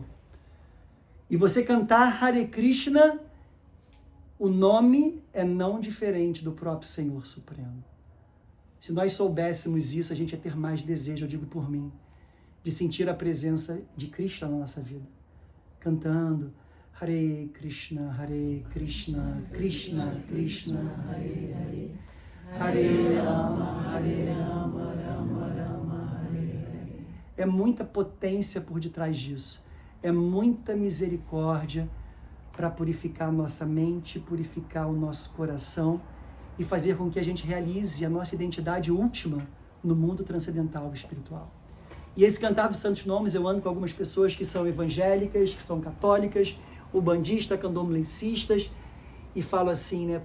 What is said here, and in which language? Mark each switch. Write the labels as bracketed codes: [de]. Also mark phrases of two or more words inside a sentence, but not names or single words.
[pt] E você cantar Hare Krishna, o nome é não diferente do próprio Senhor Supremo. Se nós soubéssemos isso, a gente ia ter mais desejo, eu digo por mim, de sentir a presença de Krishna na nossa vida. Cantando Hare Krishna, Krishna Krishna, Hare Hare, Hare Rama, Rama Rama, Hare Hare. É muita potência por detrás disso. É muita misericórdia para purificar a nossa mente, purificar o nosso coração e fazer com que a gente realize a nossa identidade última no mundo transcendental espiritual. E esse cantar dos santos nomes, eu ando com algumas pessoas que são evangélicas, que são católicas, ubandistas, candomblecistas, e falo assim, né?